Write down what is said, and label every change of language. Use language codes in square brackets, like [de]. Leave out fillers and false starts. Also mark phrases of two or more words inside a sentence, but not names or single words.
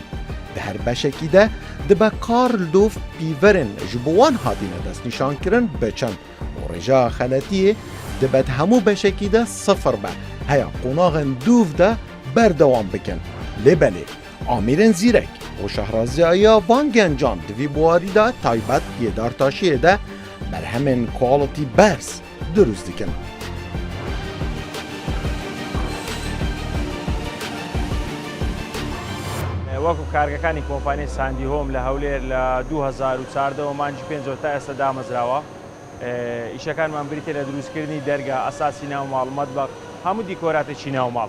[ku] Di her beşekî de dibe kar li dov pîverên ji bo wan hatine destnîşankirin biçin û rêjeya xeletiyê dibe di hemû beşekî de sıfır be heya qonaxên dûv de berdewam bikin. Lêbelê amîrên zîrek û şehraziyaya van gencan di vî buwarî de taybet yê dartaşiyê de berhemên quality bers dirûst dikin. [ckb] وەکو کارگەکانی کۆمپانیای ساندی هۆم لە هەولێر لە 2014 و مانجی 5 تا ئێستا دامەزراوە. ئیشەکانمان بریتە لە دروستکردنی دەرگا ئەساسی ناوماڵ مەتبەخ هەموو دیکۆراتێکی ناوماڵ.